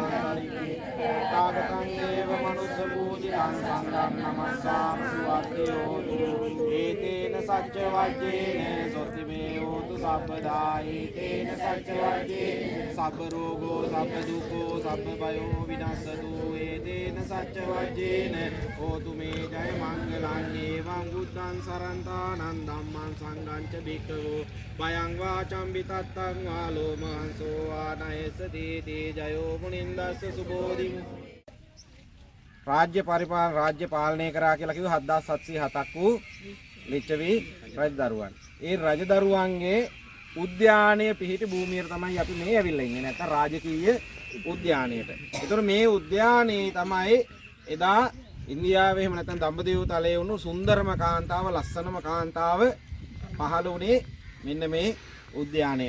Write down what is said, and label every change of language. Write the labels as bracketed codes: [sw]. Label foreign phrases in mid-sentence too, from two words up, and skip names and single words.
[pi] තථාගතං දේව මනුස්ස පූජිතං සංඝං නමස්සාම සුවද්දියෝ ඒතේන සච්ච වජ්ජේන සොත්ති මේ හෝතු සබ්බදා ඒතේන සච්ච වජ්ජේන සබ්බ රෝගෝ සබ්බ දුක්ඛෝ සබ්බ භයෝ විනස්සතු ඒතේන සච්ච වජ්ජේන හෝතු මේ ජය මංගලං ඒවං බුද්ධං සරන්තානං ධම්මං සංඝං ච භික්ඛවෝ භයං වාචං විතත්තං වාලෝ මහන්සෝ ආනයසති තේ ජයෝ මුනින්දස්ස සුබෝධි. [si] රාජ්‍ය පාලනය කරා කියලා කිව්ව 7707ක් වූ ලිච්ඡවි රජදරුවන්. ඒ රජදරුවන්ගේ උද්‍යානයේ පිහිටි භූමියට තමයි අපි මේ ඇවිල්ලා ඉන්නේ. නැත්නම් රාජකීය උද්‍යානයට. ඒතර මේ උද්‍යානයේ තමයි එදා ඉන්දියාවේ එහෙම නැත්නම් දඹදිව තලයේ වුණු සුන්දරම කාන්තාව ලස්සනම කාන්තාව පහළ වුණේ මෙන්න මේ උද්‍යානයේ.